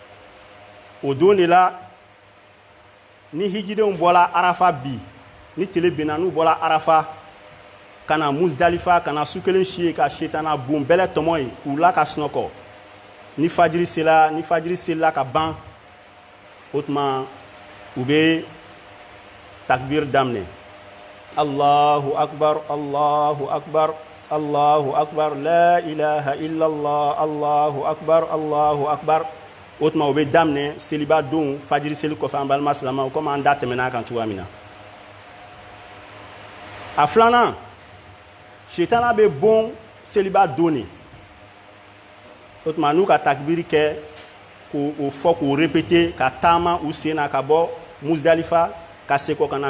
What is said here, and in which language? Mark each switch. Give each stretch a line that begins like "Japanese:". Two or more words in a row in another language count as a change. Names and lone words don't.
Bambara: o don de la ni hijidenw bɔra arafa bi ni tile binna n'u bɔra arafa ka na Muzdalifa ka na su kelen si ye ka setana bon bɛlɛ tɔmɔ ye k'u la ka sunɔgɔ ni fajiri selila ka ban o tuma u bɛ takbir daminɛ
Arabic: الله أكبر الله أكبر الله أكبر لا إله إلا الله الله أكبر الله أكبر
Bambara: o tuma u bɛ daminɛ seliba don fajiri seli kɔfɛ an balima silamɛw komi an da tɛmɛna kan cogoya min na a filanan setana bɛ bon seliba don de o tuma n'u ka takbiri kɛ k'o fɔ k'o répéter ka taama u sen na ka bɔ Muzdalifa ka segin ka na